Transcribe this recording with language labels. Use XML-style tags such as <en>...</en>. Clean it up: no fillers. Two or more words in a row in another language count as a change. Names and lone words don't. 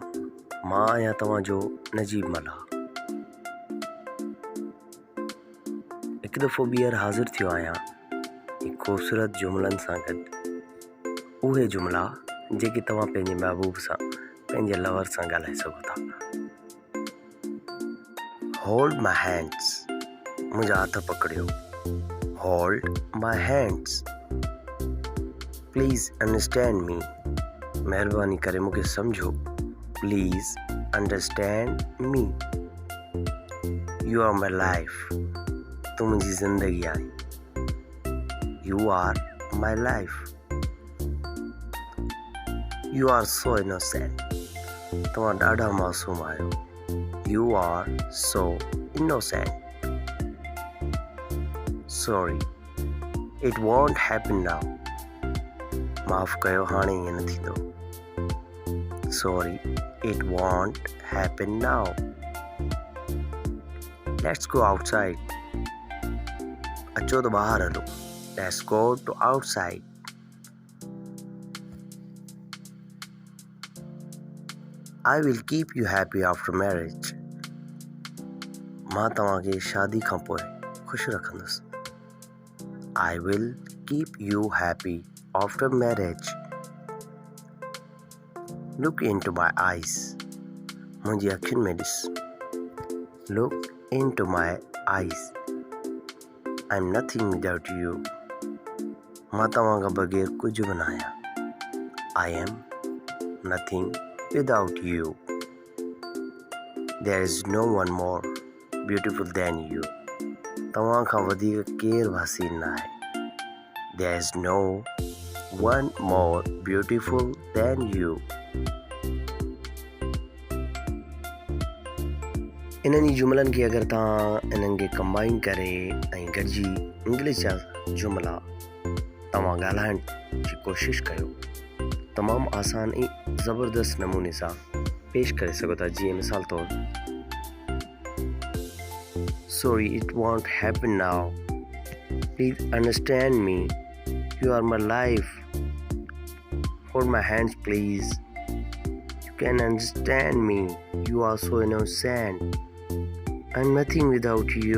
<sd>मां आहियां तव्हांजो नजीब मल्हा। हिकु दफ़ो ॿीहर हाज़िर थियो आहियां हिकु ख़ूबसूरत जुमलनि सां गॾु। उहे जुमला जेके तव्हां पंहिंजे महबूब सां, पंहिंजे लवर सां ॻाल्हाए सघो था।</sd> <en>Hold my hands,</en> <sd>मुंहिंजा हथ पकड़ियो।</sd> <en>Hold my hands, please understand me,</en> <sd>महिरबानी करे मूंखे सम्झो।</sd> <en>Please understand me, you are my life,</en> <sd>तूं मुंहिंजी ज़िंदगी आहीं।</sd> <en>You are my life, you are so innocent,</en> <sd>तव्हां ॾाढा मासूम आहियो।</sd> <en>You are so innocent, sorry it won't happen now,</en> <sd>माफ़ कयो हाणे ईअं न थींदो।</sd> <en>Sorry, it won't happen now. Let's go outside.</en> <sd>अचो तो बाहर हलो।</sd> <en>Let's go to outside. I will keep you happy after marriage.</en> <sd>मां तव्हांखे शादी खां पोइ ख़ुशि रखंदुसि।</sd> <en>I will keep you happy after marriage. Look into my eyes.</en> <sd>मुंहिंजी अखियुनि में ॾिस।</sd> <en>Look into my eyes. I'm nothing without you.</en> <sd>मां तव्हां खां बग़ैर कुझु बि न आहियां।</sd> <en>I am nothing without you. There is no one more beautiful than you.</en> <sd>तव्हां खां वधीक केरु बि हसीन न आहे।</sd> <en>There is no one more beautiful than you.</en> <sd>इन्हनि जुमलनि खे अगरि तव्हां इन्हनि खे कंबाइन करे ऐं गॾिजी इंग्लिश जा जुमला तव्हां ॻाल्हाइण जी कोशिशि कयो, तमामु आसान ऐं ज़बरदस्त नमूने सां पेश करे सघो था। जीअं मिसाल तौरु,</sd> <en>Sorry it won't happen now, please understand me, you are my life, hold my hands please, you can understand me, you are so innocent, I'm nothing without you.</en>